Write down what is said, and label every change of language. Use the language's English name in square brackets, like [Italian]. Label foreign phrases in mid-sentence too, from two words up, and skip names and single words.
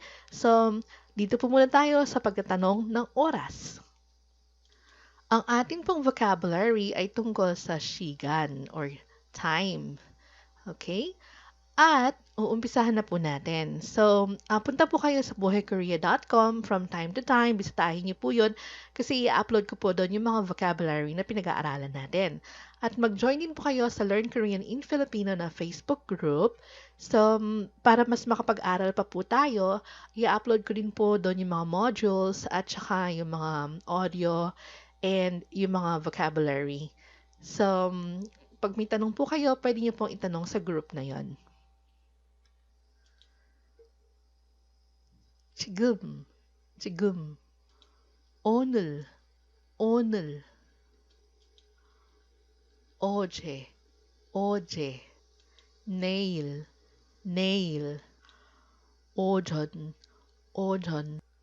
[Filipino] So dito po muna tayo sa pagtatanong ng oras. Ang ating pong vocabulary ay tungkol sa shigan or time. Okay? At uumpisahan na po natin. So, punta po kayo sa buhaykorea.com [English] from time to time. [Filipino] Bisitahin niyo po yun kasi i-upload ko po doon yung mga vocabulary na pinag-aaralan natin. At mag-join din po kayo sa Learn Korean in Filipino na Facebook group. So, para mas makapag-aral pa po tayo, i-upload ko din po doon yung mga modules at saka yung mga [English] audio and [Filipino] yung mga vocabulary. So, pag may tanong po kayo, pwede niyo pong itanong sa group na yon. [Korean] 지금, 지금, 오늘, 오늘, 어제, 어제, 내일, 내일, 오전, 오전,